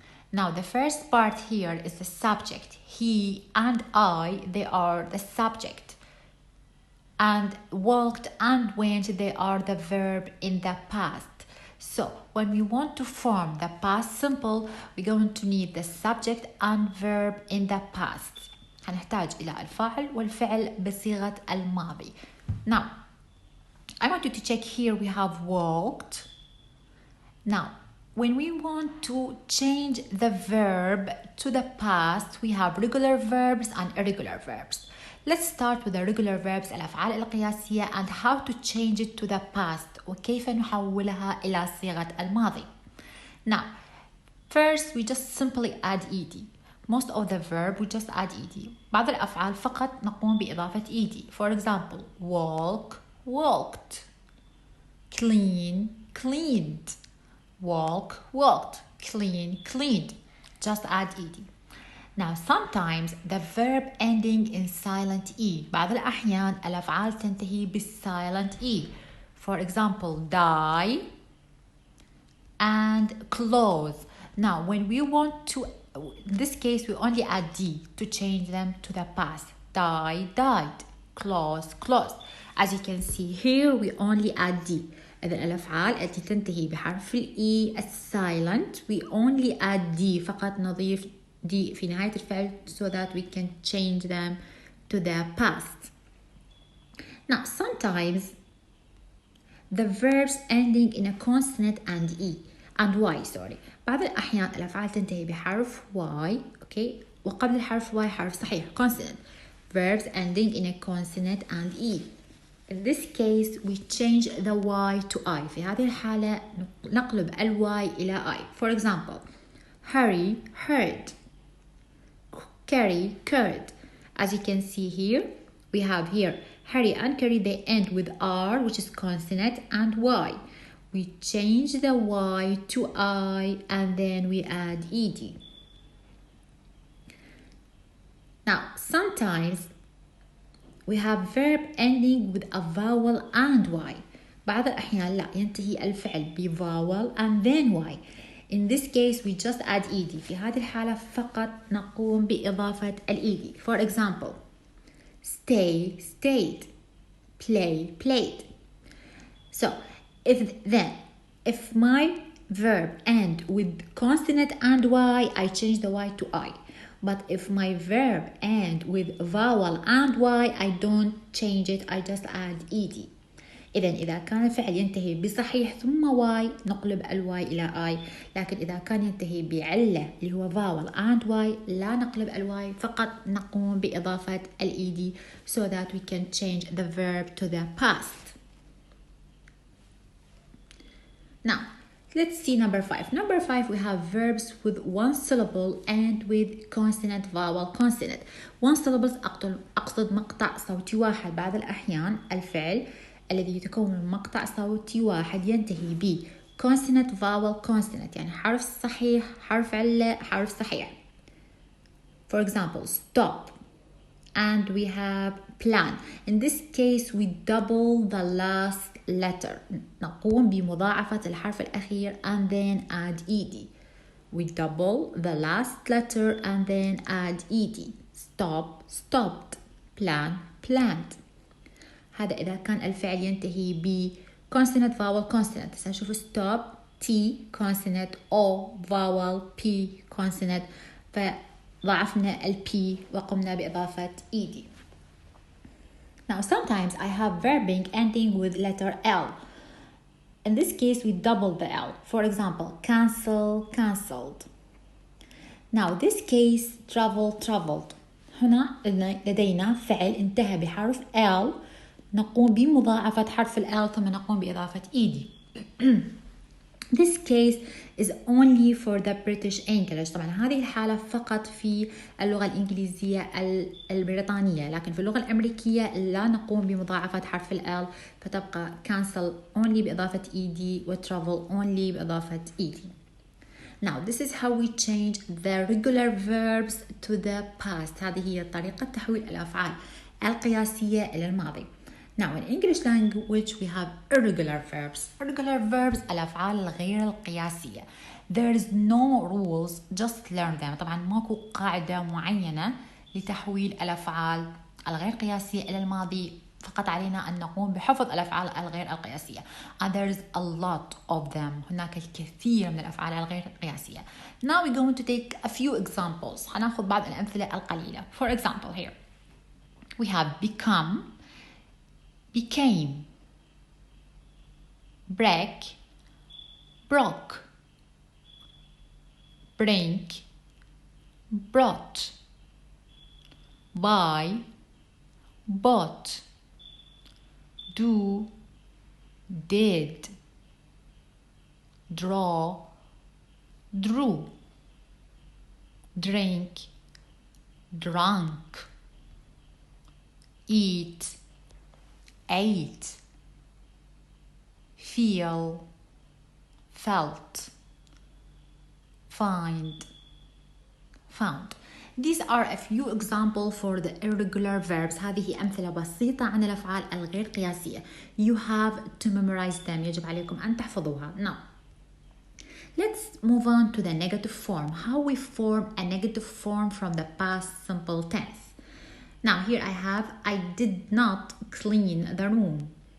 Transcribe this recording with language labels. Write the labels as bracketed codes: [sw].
[en] Now, the first part here is the subject. He and I, they are the subject. And walked and went, they are the verb in the past. So, when we want to form the past simple, we're going to need the subject and verb in the past. [ar] هنحتاج إلى الفاعل والفعل بصيغة الماضي. [en] Now, I want you to check here we have walked. Now, when we want to change the verb to the past, we have regular verbs and irregular verbs. Let's start with the regular verbs, [ar] الأفعال القياسية, [en] and how to change it to the past [ar] وكيف نحولها إلى صيغة الماضي. [en] Now, first we just simply add ed. Most of the verb we just add ed. [ar] بعض الأفعال فقط نقوم بإضافة ed. [en] For example, walk, walked. Clean, cleaned. Walk, walked. Clean, cleaned. Just add ed. Now, sometimes the verb ending in silent E. [ar] بعض الأحيان الأفعال تنتهي بالsilent E. [en] For example, die and close. Now, when we want to, in this case, we only add D to change them to the past. Die, died. Close, closed. As you can see here, we only add D. [ar] إذن الأفعال التي تنتهي بحرف الإي الsilent, [en] we only add D. [ar] فقط نضيف D في نهاية الفعل [en] so that we can change them to the past. Now, sometimes the verbs ending in a consonant and Y. [ar] بعض الأحيان الأفعال تنتهي بحرف Y, okay, وقبل الحرف Y حرف صحيح, consonant. [en] Verbs ending in a consonant and E. In this case, we change the Y to I. [ar] في هذه الحالة نقلب ال Y إلى I. [en] For example, hurry, hurried. Carry, carried. As you can see here, we have here hurry and carry, they end with R, which is consonant, and Y. We change the Y to I and then we add ed. Now, sometimes we have verb ending with a vowel and Y. [ar] بعض الأحيان لا, ينتهي الفعل ب [en] vowel and then Y. In this case, we just add ed. [ar] في هذه الحالة فقط نقوم بإضافة ed. [en] For example, stay, stayed. Play, played. So, if my verb end with consonant and Y, I change the Y to I. But if my verb end with vowel and Y, I don't change it, I just add ed. [ar] إذا كان الفعل ينتهي بصحيح ثم Y, نقلب ال Y إلى I. لكن إذا كان ينتهي بعلة اللي هو vowel and Y, لا نقلب ال Y, فقط نقوم بإضافة ال ed [en] so that we can change the verb to the past. Now, let's see number 5. Number 5, we have verbs with one syllable and with consonant, vowel, consonant. [ar] One syllable أقصد مقطع صوتي واحد. بعض الأحيان الفعل الذي يتكون من مقطع صوتي واحد ينتهي ب consonant, vowel, consonant. يعني حرف صحيح, حرف علة, حرف صحيح. [en] For example, stop. And we have plan. In this case, we double the last letter. [ar] نقوم بمضاعفة الحرف الأخير [en] and then add ed. We double the last letter and then add ed. stop stopped, plan planned. [ar] هذا إذا كان الفعل ينتهي ب consonant vowel consonant. هسه نشوف stop T consonant O vowel P consonant، فضعفنا ال P وقمنا بإضافة ED. [en] Now sometimes I have verbing ending with letter L. In this case we double the L. For example, cancel, cancelled. Now this case travel, traveled. [ar] هنا لدينا فعل انتهى بحرف L، نقوم بمضاعفة حرف ال L ثم نقوم بإضافة ED. [en] This case is only for the British English. [ar] طبعا هذه الحالة فقط في اللغة الإنجليزية البريطانية، لكن في اللغة الأمريكية لا نقوم بمضاعفة حرف ال L، فتبقى cancel only بإضافة ED و travel only بإضافة ED. [en] Now this is how we change the regular verbs to the past. [ar] هذه هي طريقة تحويل الأفعال القياسية إلى الماضي. [en] Now in English language we have irregular verbs. [ar] Irregular verbs الأفعال الغير القياسية. [en] There is no rules, just learn them. [ar] طبعا ماكو قاعدة معينة لتحويل الأفعال الغير قياسية إلى الماضي، فقط علينا أن نقوم بحفظ الأفعال الغير القياسية. [en] And there is a lot of them. [ar] هناك الكثير من الأفعال الغير قياسية. [en] Now we're going to take a few examples. [ar] هنأخذ بعض الأمثلة القليلة. [en] For example here we have become, became, break, broke, bring, brought, buy, bought, do, did, draw, drew, drink, drunk, eat, ate, feel, felt, find, found. These are a few examples for the irregular verbs. [ar] هذه أمثلة بسيطة عن الأفعال الغير قياسية. [en] You have to memorize them. [ar] يجب عليكم أن تحفظوها. [en] Now, let's move on to the negative form. How we form a negative form from the past simple tense. Now here I have, I did not clean the room.